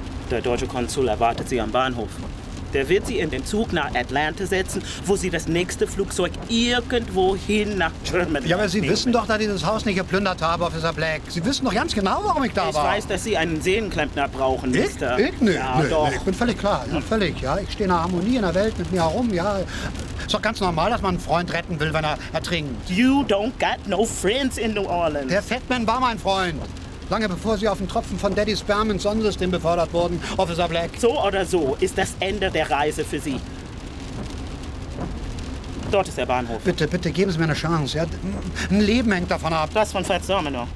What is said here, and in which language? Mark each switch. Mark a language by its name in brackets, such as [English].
[German] Der deutsche Konsul erwartet Sie am Bahnhof. Der wird Sie in den Zug nach Atlanta setzen, wo Sie das nächste Flugzeug irgendwo hin nach Germany. Ja, aber Sie wissen doch, dass ich das Haus nicht geplündert habe, Officer Black. Sie wissen doch ganz genau, warum ich da war. Ich weiß, dass Sie einen Seelenklempner brauchen, Mister. Ich? Nö. Ich bin völlig klar. Ich stehe in der Harmonie in der Welt mit mir herum, ja. Ist doch ganz normal, dass man einen Freund retten will, wenn er ertrinkt. [English] You don't got no friends in New Orleans. [German] Der Fatman war mein Freund. Lange bevor Sie auf den Tropfen von Daddy Sperm ins Sonnensystem befördert wurden, Officer Black. So oder so ist das Ende der Reise für Sie. Dort ist der Bahnhof. Bitte geben Sie mir eine Chance. Ja, ein Leben hängt davon ab. Das von Fats Domino.